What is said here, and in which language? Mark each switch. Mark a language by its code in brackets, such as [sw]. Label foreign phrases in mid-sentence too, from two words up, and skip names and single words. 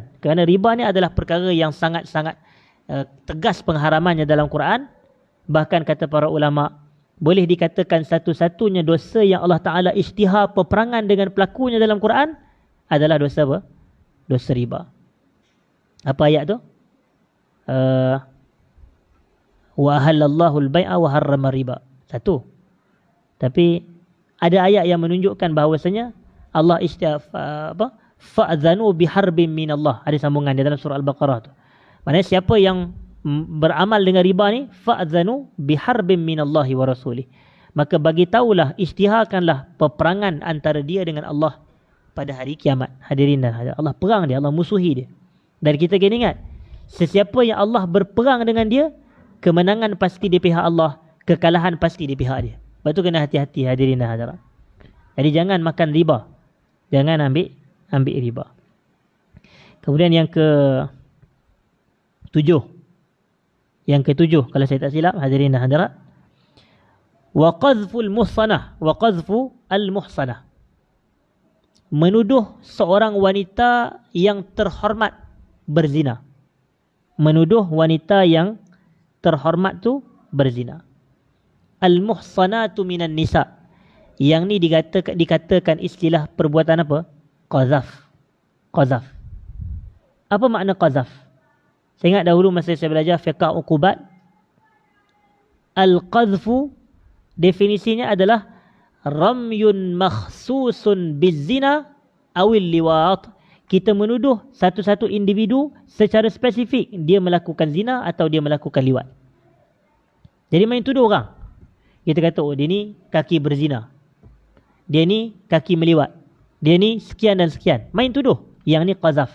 [ms] Kerana riba ni adalah perkara yang sangat-sangat tegas pengharamannya dalam Quran. Bahkan kata para ulama, boleh dikatakan satu-satunya dosa yang Allah Ta'ala isytihar peperangan dengan pelakunya dalam Quran adalah dosa apa? Dosa riba. Apa ayat tu? [ar] وأحل الله البيع وحرم الربا. [ms] Satu. Tapi ada ayat yang menunjukkan bahawasanya Allah isytihar [ar] فأذنوا بحرب من الله. [ms] Ada sambungan dia dalam surah Al-Baqarah tu. Maksudnya siapa yang beramal dengan riba ni, [ar] فأذنوا بحرب من الله ورسوله, [ms] maka bagi tahulah, isytiharkanlah peperangan antara dia dengan Allah, pada hari kiamat. Hadirin dan hadirat, Allah perang dia, Allah musuhi dia. Dan kita kena ingat, sesiapa yang Allah berperang dengan dia, kemenangan pasti di pihak Allah, kekalahan pasti di pihak dia. Sebab tu kena hati-hati hadirin dan hadirat. Jadi jangan makan riba, jangan ambil riba. Kemudian yang ketujuh, kalau saya tak silap hadirin dan hadirat, [ar] وقذف المحصنة، وقذف المحصنة, [ms] menuduh seorang wanita yang terhormat berzina. Menuduh wanita yang terhormat tu berzina. [ar] المحصنات من النساء. [ms] Yang ni dikatakan istilah perbuatan apa? Qazaf. Qazaf. Apa makna qazaf? Saya ingat dahulu masa saya belajar [ar] فقه عقوبات, [ms] al-qazfu definisinya adalah [ar] رمي مخصوص بالزنا أو اللواط. [ms] Kita menuduh satu-satu individu secara spesifik dia melakukan zina atau dia melakukan liwat. Jadi main tuduh orang. Kita kata, oh dia ni kaki berzina, dia ni kaki meliwat, dia ni sekian dan sekian. Main tuduh. Yang ni qazaf.